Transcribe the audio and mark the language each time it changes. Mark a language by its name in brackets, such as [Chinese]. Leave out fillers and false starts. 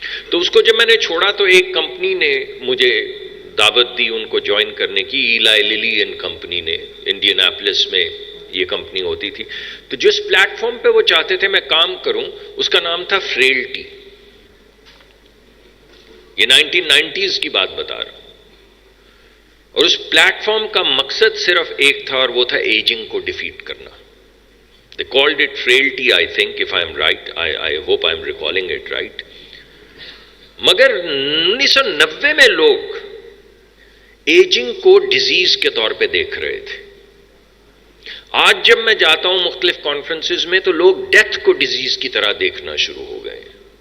[Urdu] تو اس کو جب میں نے چھوڑا تو ایک کمپنی نے مجھے دعوت دی ان کو جوائن کرنے کی، ایلائی للی اینڈ کمپنی نے، انڈین ایپلس میں یہ کمپنی ہوتی تھی. تو جس پلیٹ فارم پہ وہ چاہتے تھے میں کام کروں اس کا نام تھا فریلٹی. یہ 1990s کی بات بتا رہا ہوں. اور اس پلیٹ فارم کا مقصد صرف ایک تھا، اور وہ تھا ایجنگ کو ڈیفیٹ کرنا. [English] They called it frailty, I think, if I am right. I hope I am recalling it right. [Urdu] مگر 1990 میں لوگ ایجنگ کو ڈیزیز کے طور پہ دیکھ رہے تھے. آج جب میں جاتا ہوں مختلف کانفرنسز میں تو لوگ ڈیتھ کو ڈیزیز کی طرح دیکھنا شروع ہو گئے ہیں.